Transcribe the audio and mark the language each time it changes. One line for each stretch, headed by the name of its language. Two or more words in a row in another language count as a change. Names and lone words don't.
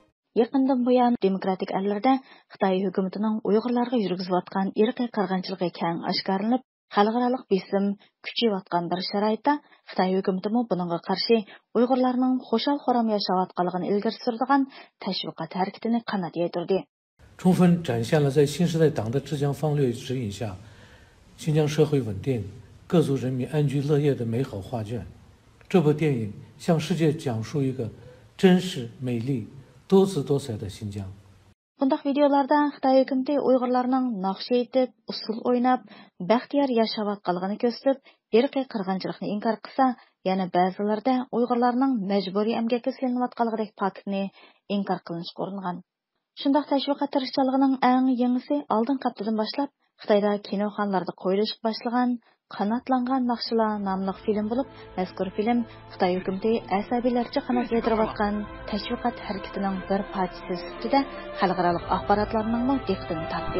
Uyghur: Yaqindan buyon demokratik ellarda Xitoy hukumatining Uyg'urlarga yurgizayotgan irqiy qirg'inchiligi keng oshkorlanib, xalqaro besim kuchayotgan bir sharoitda Xitoy hukumati buningga qarshi Uyg'urlarning xo'shal-xo'ram yashayotganligini ilgari suradigan tashviqot harakatini qanot yaydirdi.
Chinese: 充分展现了在新时代党的治疆方略指引下，新疆社会稳定、各族人民安居乐业的美好画卷。这部电影向世界讲述一个真实、美丽、多姿多彩的新疆。
Uyghur: Bundaq videolarda Xitoy hukumati Uyg'urlarning naqsh aytib, usul o'ynab, baxtiyor yashayotganligini ko'rsatib, irqiy qirg'inchilikni inkor qilsa, yana ba'zilarda Uyg'urlarning majburiy emgakka silinayotganligidek faktni inkor qilishga uringan. Shundaq tashviqot tirishchiligining eng yengisi oldin haftadan boshlab Xitoyda kinoxonalarda qo'yilishga boshlagan Qanotlangan naqshlar nomli film bo'lib, mazkur film Xitoy hukumati asabiylarcha qanot yaydirayotgan tashviqot harakatining bir parchasi sifatida xalqaro axborotlarning diqqatini tortdi.